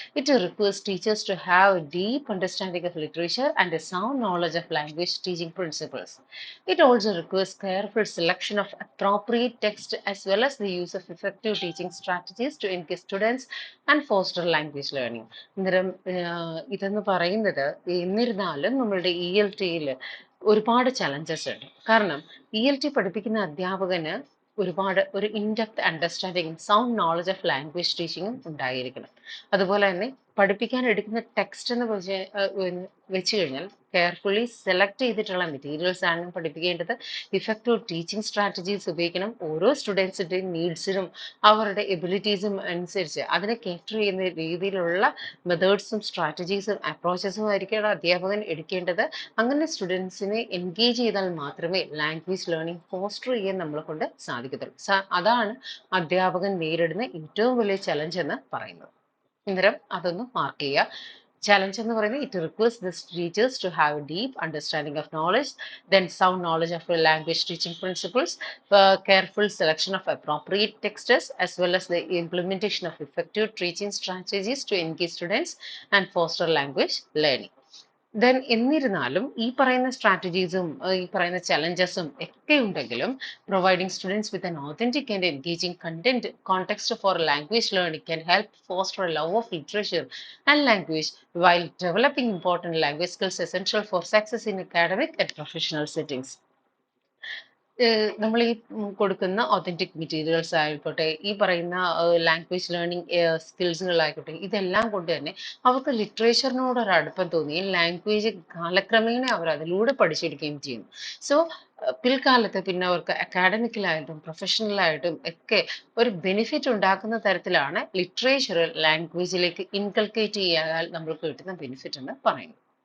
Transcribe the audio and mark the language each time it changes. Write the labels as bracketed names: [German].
[English] It requires teachers to have a deep understanding of literature and a sound knowledge of language teaching principles. It also requires careful selection of appropriate text as well as the use of effective teaching strategies to engage students and foster language learning. [Malayalam] അന്നേരം ഇതെന്ന് പറയുന്നത് എന്നിരുന്നാലും നമ്മളുടെ ELTയിൽ ഒരുപാട് challenges ഉണ്ട്. കാരണം ELT പഠിപ്പിക്കുന്ന അധ്യാപകന് ഒരു in-depth അണ്ടർസ്റ്റാൻഡിങ്ങും sound knowledge of language ടീച്ചിങ്ങും ഉണ്ടായിരിക്കണം. അതുപോലെ തന്നെ പഠിപ്പിക്കാൻ എടുക്കുന്ന ടെക്സ്റ്റ് എന്ന് വെച്ച് കഴിഞ്ഞാൽ കെയർഫുള്ളി സെലക്ട് ചെയ്തിട്ടുള്ള മെറ്റീരിയൽസ് ആണ് പഠിപ്പിക്കേണ്ടത്. ഇഫക്റ്റീവ് ടീച്ചിങ് സ്ട്രാറ്റജീസ് ഉപയോഗിക്കണം. ഓരോ സ്റ്റുഡൻസിൻ്റെയും നീഡ്സിനും അവരുടെ എബിലിറ്റീസും അനുസരിച്ച് അതിനെ കേറ്റർ ചെയ്യുന്ന രീതിയിലുള്ള മെത്തേഡ്സും സ്ട്രാറ്റജീസും അപ്രോച്ചസും ആയിരിക്കണം അധ്യാപകൻ എടുക്കേണ്ടത്. അങ്ങനെ സ്റ്റുഡൻസിനെ എൻഗേജ് ചെയ്താൽ മാത്രമേ ലാംഗ്വേജ് ലേണിംഗ് ഫോസ്റ്റർ ചെയ്യാൻ നമ്മളെ കൊണ്ട് സാധിക്കത്തുള്ളൂ. അതാണ് അധ്യാപകൻ നേരിടുന്ന ഏറ്റവും വലിയ ചലഞ്ച് എന്ന് പറയുന്നത്. അന്നേരം അതൊന്ന് മാർക്ക് ചെയ്യുക. [English] Challenge [Malayalam] എന്ന് പറയുന്നത് [English] it requires the teachers to have a deep understanding of knowledge, then sound knowledge of language teaching principles, careful selection of appropriate texts, as well as the implementation of effective teaching strategies to engage students and foster language learning. Then [Malayalam] എന്നിരുന്നാലും ഈ പറയുന്ന സ്ട്രാറ്റജീസും ഈ പറയുന്ന ചലഞ്ചസും ഒക്കെ ഉണ്ടെങ്കിലും [English] Providing students with an authentic and engaging content context for language learning can help foster a love of literature and language while developing important language skills essential for success in academic and professional settings. [Malayalam] നമ്മൾ ഈ കൊടുക്കുന്ന authentic materials ആയിക്കോട്ടെ, ഈ പറയുന്ന language learning സ്കിൽസുകളായിക്കോട്ടെ, ഇതെല്ലാം കൊണ്ട് തന്നെ അവർക്ക് ലിറ്ററേച്ചറിനോട് ഒരു അടുപ്പം തോന്നുകയും ലാംഗ്വേജ് കാലക്രമേണ അവർ അതിലൂടെ പഠിച്ചെടുക്കുകയും ചെയ്യുന്നു. സോ പിൽക്കാലത്ത് പിന്നെ അവർക്ക് അക്കാഡമിക്കലായിട്ടും പ്രൊഫഷണലായിട്ടും ഒക്കെ ഒരു ബെനിഫിറ്റ് ഉണ്ടാക്കുന്ന തരത്തിലാണ് ലിറ്ററേച്ചർ ലാംഗ്വേജിലേക്ക് ഇൻകൾക്കേറ്റ് ചെയ്യാൻ നമ്മൾക്ക് കിട്ടുന്ന ബെനിഫിറ്റ് എന്ന് പറയുന്നത്.